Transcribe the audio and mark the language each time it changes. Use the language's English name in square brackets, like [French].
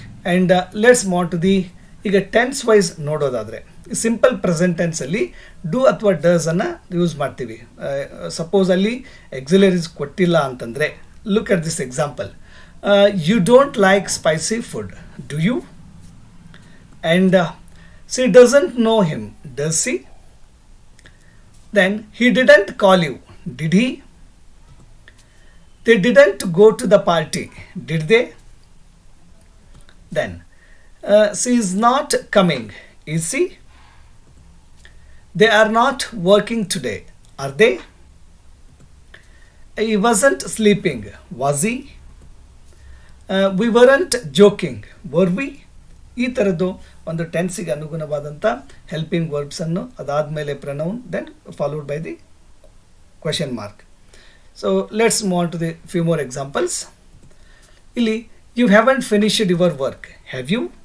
[Kannada] And let's ಮಾಟ್ the. ಈಗ tense wise ನೋಡೋದಾದರೆ, ಸಿಂಪಲ್ ಪ್ರೆಸೆಂಟ್ ಟೆನ್ಸಲ್ಲಿ ಡೂ ಅಥವಾ ಡಸನ್ನು ಯೂಸ್ ಮಾಡ್ತೀವಿ. [English] suppose ಅಲ್ಲಿ auxiliaries [Kannada] ಕೊಟ್ಟಿಲ್ಲ ಅಂತಂದರೆ, [English] Look at this example, you don't like spicy food, do you. and she doesn't know him, does she? Then he didn't call you, did he? They didn't go to the party, did they? Then she is not coming, is she? They are not working today, are they? He wasn't sleeping, was he? We weren't joking, were we? [Kannada] ಈ ಥರದ್ದು ಒಂದು ಟೆನ್ಸಿಗೆ ಅನುಗುಣವಾದಂಥ [English] Helping ವರ್ಬ್ಸನ್ನು ಅದಾದಮೇಲೆ pronoun then followed by the question mark. So let's move on to the few more examples. ಇಲ್ಲಿ you haven't finished your work, have you?